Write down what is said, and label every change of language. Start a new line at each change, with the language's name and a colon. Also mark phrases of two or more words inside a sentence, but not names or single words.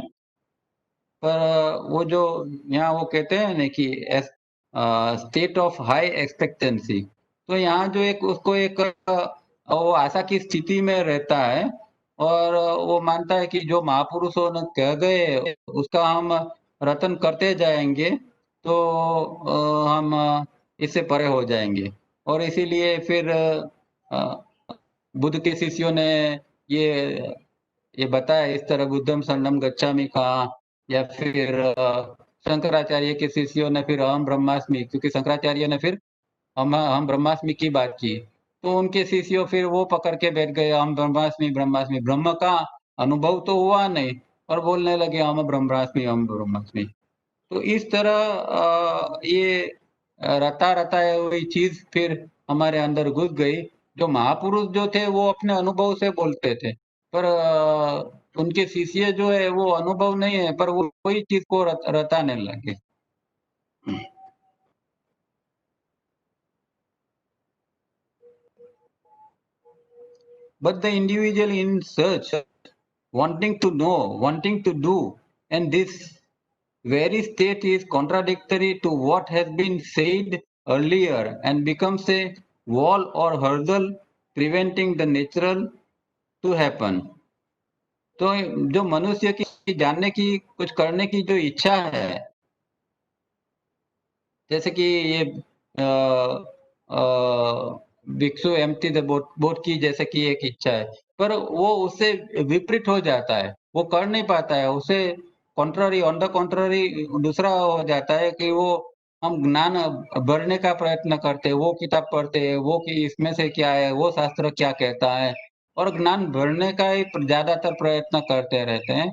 Hindi: पर वो जो यहाँ वो कहते हैं ना कि
English: state of high expectancy,
Hindi: तो यहाँ जो एक उसको एक वो आशा की स्थिति में रहता है और वो मानता है कि जो महापुरुषों ने कह गए उसका हम रटन करते जाएंगे तो हम इससे परे हो जाएंगे। और इसीलिए फिर बुद्ध के शिष्यों ने ये ये बताया इस तरह
Pali: बुद्धम शरणम गच्छामि
Hindi: कहा, या फिर शंकराचार्य के शिष्यों ने फिर
Sanskrit: अहम ब्रह्मास्मि,
Hindi: क्योंकि शंकराचार्य ने फिर
Sanskrit: हम ब्रह्मास्मि
Hindi: की बात की, तो उनके शिष्यों फिर वो पकड़ के बैठ गए
Sanskrit: हम ब्रह्मास्मि ब्रह्मास्मि,
Hindi: ब्रह्म का अनुभव तो हुआ नहीं और बोलने लगे
Sanskrit: हम ब्रह्मास्मि हम ब्रह्मास्मि।
Hindi: तो इस तरह ये रता रता हुई चीज फिर हमारे अंदर घुस गई। जो महापुरुष जो थे वो अपने अनुभव से बोलते थे, पर उनके शिष्य जो है वो अनुभव नहीं है, पर वो वही चीज को रटाने लगे।
English: But the individual in search, wanting to know, wanting to do, and this very state is contradictory to what has been said earlier and becomes a wall or hurdle preventing the natural to happen.
Hindi: तो जो मनुष्य की जानने की कुछ करने की जो इच्छा है, जैसे कि ये भिक्षु
English: empty the boat
Hindi: की जैसे कि एक इच्छा है, पर वो उससे विपरीत हो जाता है, वो कर नहीं पाता है, उसे कॉन्ट्ररी
English: on the contrary
Hindi: दूसरा हो जाता है कि वो हम ज्ञान भरने का प्रयत्न करते हैं, वो किताब पढ़ते हैं, वो कि इसमें से क्या है, वो शास्त्र क्या कहता है, और ज्ञान भरने का ही ज्यादातर प्रयत्न करते रहते हैं।